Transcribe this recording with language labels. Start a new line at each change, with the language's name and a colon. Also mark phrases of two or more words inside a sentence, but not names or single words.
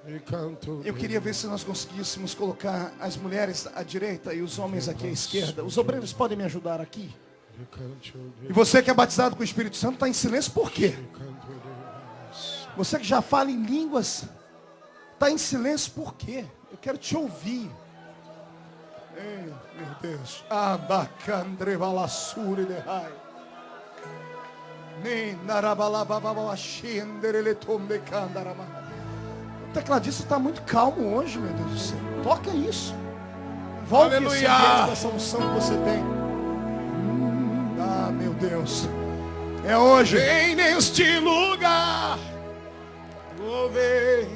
Portuguese: Eu queria ver se nós conseguíssemos colocar as mulheres à direita e os homens aqui à esquerda. Os obreiros podem me ajudar aqui? E você que é batizado com o Espírito Santo está em silêncio por quê? Você que já fala em línguas está em silêncio por quê? Eu quero te ouvir. Ei, meu Deus. Abacandre balassure de rai. Nem narabalabababashendere tombe candarama. O tecladista está muito calmo hoje, meu Deus do céu. Toca isso. Volte esse ambiente dessa unção que você tem. Ah, meu Deus. É hoje. Vem neste lugar. Louvei.